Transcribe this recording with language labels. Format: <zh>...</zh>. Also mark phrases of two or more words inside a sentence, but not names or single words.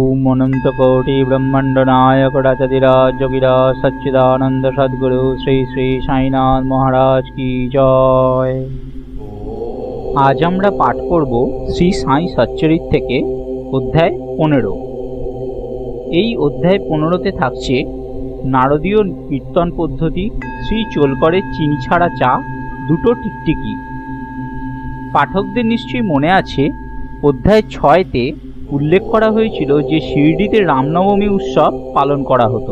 <hi>अनंतकोटि ब्रह्मांड नायक राजधिराज सच्चिदानंद सद्गुरु श्री श्री साईनाथ महाराज की जय।</hi> <bn>आज আমরা পাঠ করব শ্রী সাই সচ্চরিত থেকে অধ্যায় 15। এই অধ্যায় 15তে থাকছে নারদীয় কীর্তন পদ্ধতি, শ্রী চোলকরের চিনি ছাড়া চা, দুটো টিকটিকি। পাঠকদের নিশ্চয়ই মনে আছে অধ্যায় 6তে উল্লেখ করা হয়েছিল যে শিরডিতে রামনবমী উৎসব পালন করা হতো।</bn>